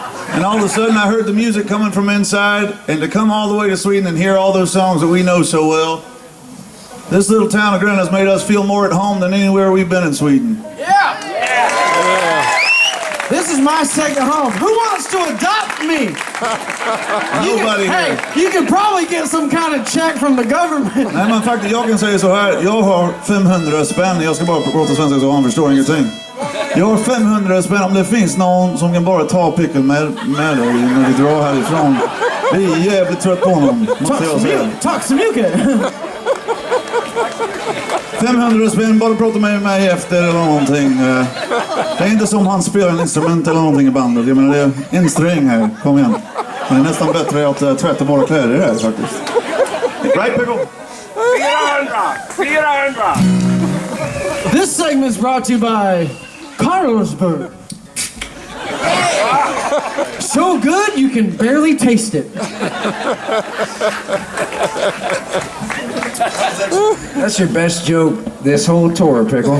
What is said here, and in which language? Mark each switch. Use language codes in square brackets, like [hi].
[en] And all of a sudden, I heard the music coming from inside, and to come all the way to Sweden and hear all those songs that we know so well, this little town of Gränna has made us feel more at home than anywhere we've been in Sweden. Yeah! This is my second home. Who wants to adopt me? Nobody here. Hey, you can probably get some kind of check from the government. [sv] Nej, men faktiskt, jag kan säga så här. Jag har 500 spänn. Jag ska bara prata svenska så han förstår ingenting. Jag har 500 spänn om det finns någon som kan bara ta Pickle med dig när vi drar härifrån. Vi är jävligt trött på honom, måste jag säga. Tack så mycket. 500 spänn, bara prata med mig efter eller någonting. Det är inte som han spelar en instrument eller någonting i bandet. Jag menar, det är en sträng här. Kom igen. Det är nästan bättre att tvätta bara kläder här faktiskt. [en] Right, Pickle? [sv] 400! [en] This segment is brought to you by Carlsberg. So good you can barely taste it. That's your best joke this whole tour, Pickle.